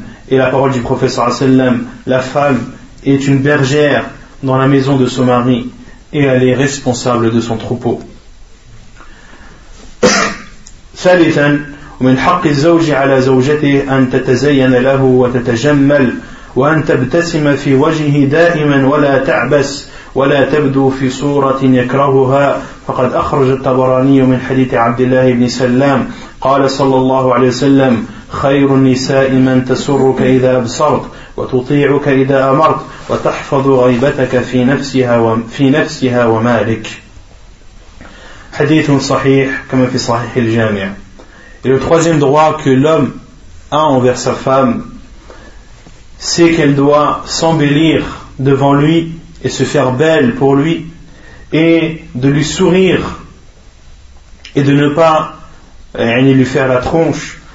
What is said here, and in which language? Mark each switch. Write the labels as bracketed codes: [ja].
[fr] Et la parole du prophète sallallahu alayhi wa sallam, la femme est une bergère dans la maison de son mari et elle est responsable de son troupeau. [ar] ثالثا ومن حق الزوج على زوجته أن تتزين له وتتجمل وأن تبتسم في وجهه دائما ولا تعبس ولا تبدو في صورة يكرهها فقد أخرج الطبراني من حديث عبد الله بن سلام قال صلى الله عليه وسلم خير النساء من تسرك إذا أبصرت وتطيعك إذا أمرت وتحفظ غيبتك في نفسها ومالك. [fr] Hadith sahih, comme fi sahih al-jami'. Et le troisième droit que l'homme a envers sa femme, c'est qu'elle doit s'embellir devant lui et se faire belle pour lui, et de lui sourire et de ne pas lui faire la tronche.